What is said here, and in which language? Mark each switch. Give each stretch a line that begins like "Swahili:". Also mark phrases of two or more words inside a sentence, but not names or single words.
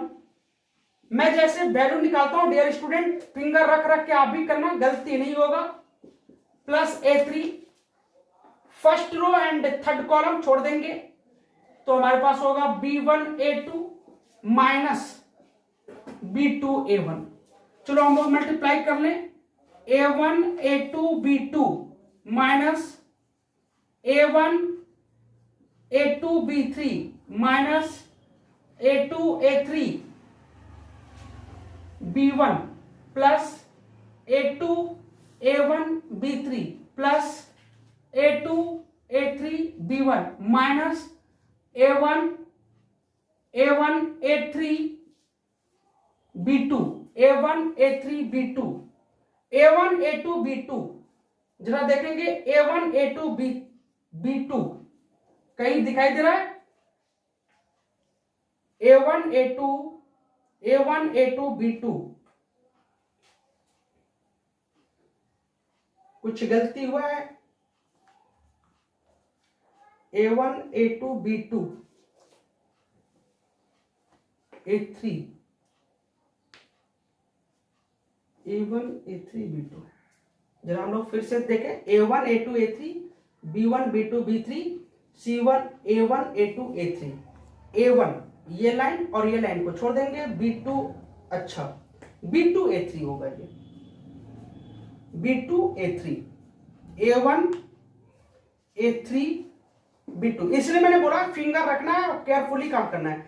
Hindi: मैं जैसे वैल्यू निकालता हूं
English: dear student,
Hindi: फिंगर रख रख के आप भी करना, गलती नहीं होगा। प्लस A3,
English: first row and third column
Hindi: छोड़ देंगे तो हमारे पास होगा B1 A2 माइनस B2 A1। चलो हम लोग मल्टीप्लाई कर लें,
English: A1 A2 B2 minus A1 A2 B3 minus A2 A3 B1 plus A2 A1 B3 plus A2 A3 B1 minus A1 A3 B2 A1 A3 B2 A1 A2 B2.
Hindi: जरा देखेंगे A1 A2 B2 कहीं दिखाई दे रहा है? A1 A2 B2, कुछ गलती हुआ है?
English: A1 A2 B2 A3 A1 A3 B2।
Hindi: जरा हम लोग फिर से देखें,
English: A1 A2 A3 B1 B2 B3 C1 A1 A2 A3।
Hindi: A1 ये लाइन और ये लाइन को छोड़ देंगे, B2 अच्छा B2 A3 होगा, ये B2 A3 A1 A3 B2। इसलिए मैंने बोला फिंगर रखना है और केयरफुली काम करना है।